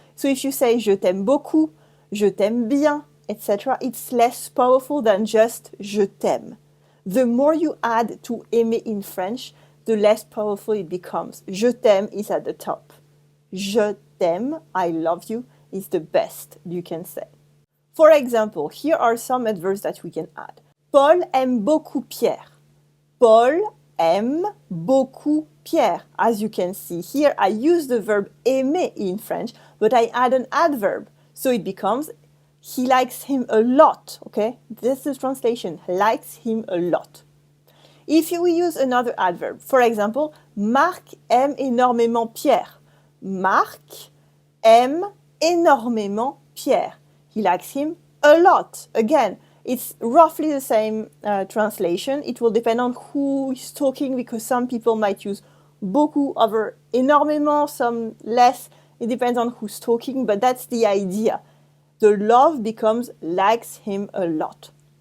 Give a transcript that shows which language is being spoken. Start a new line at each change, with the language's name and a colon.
English: So if you say
French: je t'aime beaucoup, je t'aime bien,
English: etc., it's less powerful than just
French: je t'aime.
English: The more you add to aimer in French, the less powerful it becomes.
French: Je t'aime
English: is at the top.
French: Je t'aime,
English: I love you, is the best you can say. For example, here are some adverbs that we can add.
French: Paul aime beaucoup Pierre. Paul aime beaucoup Pierre.
English: As you can see here, I use the verb aimer in French, but I add an adverb. So it becomes, he likes him a lot, okay? This is the translation, likes him a lot. If we use another adverb, for example,
French: Marc aime énormément Pierre. Marc aime énormément Pierre.
English: He likes him a lot. Again, it's roughly the same translation. It will depend on who is talking because some people might use beaucoup over énormément, some less. It depends on who's talking, but that's the idea. The love becomes likes him a lot.